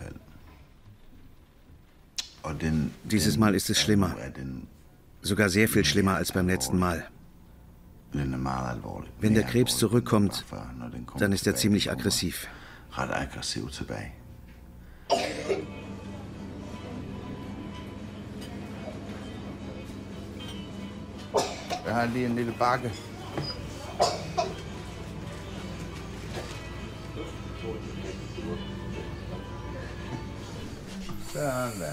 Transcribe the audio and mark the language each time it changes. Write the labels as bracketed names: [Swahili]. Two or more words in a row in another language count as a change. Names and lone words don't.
[German] Dieses Mal ist es schlimmer. Sogar sehr viel schlimmer als beim letzten Mal. Wenn der Krebs zurückkommt, dann ist er ziemlich aggressiv. [Danish] Jeg har lige en lille bakke. Sådan der.